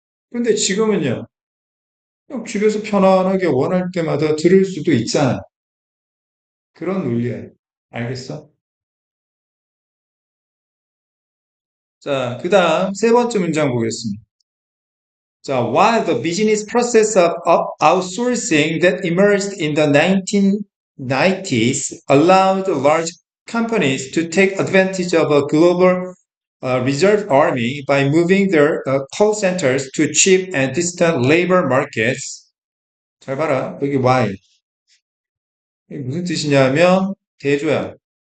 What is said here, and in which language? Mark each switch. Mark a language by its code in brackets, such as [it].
[ko] 근데 지금은요, 그냥 집에서 편안하게 원할 때마다 들을 수도 있잖아. 그런 논리야. 알겠어? 자, 그 다음 세 번째 문장 보겠습니다. [en] 자, while the business process of outsourcing that emerged in the 1990s allowed large companies to take advantage of a global reserve army by moving their call centers to cheap and distant labor markets. [ko] 잘 봐라. 여기 while. 이게 무슨 뜻이냐면 대조야.